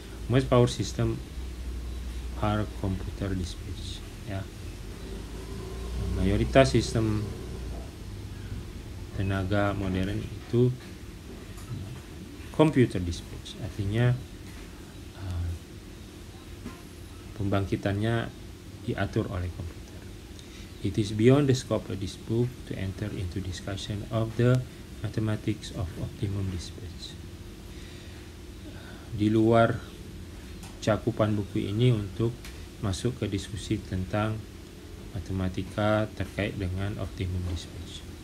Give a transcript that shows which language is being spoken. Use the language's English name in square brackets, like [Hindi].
[English] Most power system are computer dispatch. [Indonesian] Ya. Mayoritas sistem tenaga modern itu computer dispatch, artinya pembangkitannya diatur oleh komputer. [English] It is beyond the scope of this book to enter into discussion of the mathematics of optimum dispatch. [Indonesian] Di luar cakupan buku ini untuk masuk ke diskusi tentang matematika terkait dengan optimum dispatch.